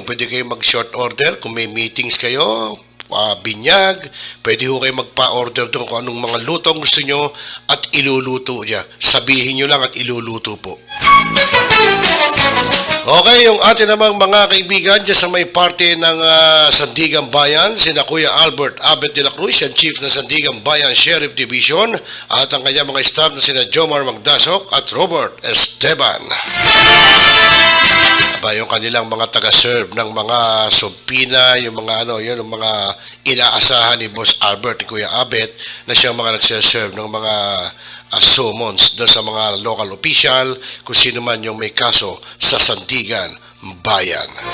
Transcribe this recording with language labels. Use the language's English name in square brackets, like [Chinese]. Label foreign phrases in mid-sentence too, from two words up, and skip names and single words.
[Filipino] Pwede kayo mag- [English] short order [Filipino] kung may meetings kayo, binyag, pwede ho kayo magpa-order doon kung anong mga luto ang gusto nyo at iluluto niya. Sabihin nyo lang at iluluto po. Okay, yung atin namang mga kaibigan dyan sa may parte ng Sandigan Bayan, sina Kuya Albert Abet de la Cruz, yung Chief ng Sandigan Bayan Sheriff Division, at ang kanyang mga staff na sina Jomar Magdasok at Robert Esteban. Aba, yung kanilang mga taga-serve ng mga subpina, yung mga yun, yung mga inaasahan ni Boss Albert, ni Kuya Abet, na siyang mga nagsiserve ng mga summons doon sa mga [English] local official, [Filipino] kung sino man yung may kaso sa Sandigan Bayan.